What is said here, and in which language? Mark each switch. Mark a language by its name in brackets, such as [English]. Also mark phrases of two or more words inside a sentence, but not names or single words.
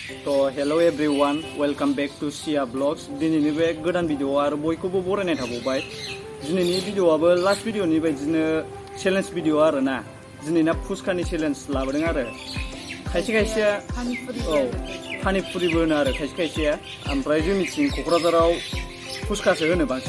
[English] So hello everyone, welcome back to Sia Vlogs. [Bodo] दिनैनि बे गोदान भिडिअ आरो बयखौबो बरायनाय थाबावबाय। दिनैनि भिडिअआबो [English] last video [Bodo] बायदिनो [English] challenge video [Bodo] आरोना। दिनैना फुचकानि चेलेन्ज लाबोदों आरो। खायसे खायसेया पानिपुरिबो होनो आरो खायसे खायसेया। ओमफ्राय जोंनिथिं क'क्राझाराव फुचकासो होनो बांसिन।